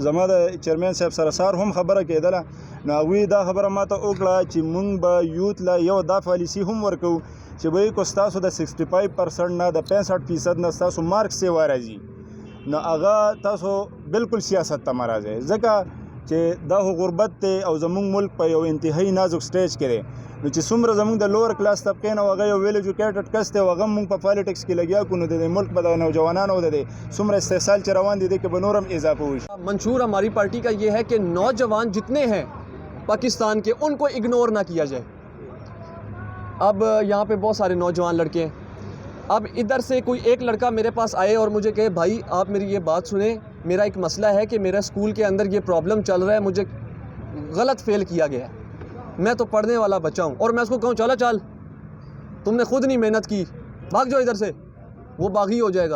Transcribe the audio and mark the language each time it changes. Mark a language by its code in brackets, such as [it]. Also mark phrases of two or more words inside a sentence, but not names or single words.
[ps] زما د چیرمین صاحب سره سار هم خبره کېدله نو هغوی دا خبره ماته وکړه چې مونږ به یوت له یو دا پالیسي هم ورکوو چې به کو ستاسو د 65% نه د 65% نه ستاسو مارکس یې وراځي نو هغه تاسو بالکل سیاست ته مه راځئ ځکه چې دا خو غربت دی او زمونږ ملک په یو انتهایی نازک سټیج کې دی. نو چې څومره زمونږ د [en] lower class [ps] طبقې نه هغه یو [en] well educated [ps] کس دی او هغه مونږ په پالیټکس کې لګیا کړو نو د ملک په د نوجوانانو د څومره استحصال چې روان دي کې به نور هم اضافه وشي. [ur] منشور ہماری پارٹی کا یہ ہے کہ نوجوان جتنے ہیں پاکستان کے ان کو اگنور نہ کیا جائے. اب یہاں پہ بہت سارے نوجوان لڑکے ہیں. اب ادھر سے کوئی ایک لڑکا میرے پاس آئے اور مجھے کہے بھائی آپ میری یہ بات سنیں, میرا ایک مسئلہ ہے کہ میرا اسکول کے اندر یہ پرابلم چل رہا ہے, مجھے غلط فیل کیا گیا ہے, میں تو پڑھنے والا بچہ ہوں, اور میں اس کو کہوں چلا چل تم نے خود نہیں محنت کی, بھاگ جاؤ ادھر سے, وہ باغی ہو جائے گا.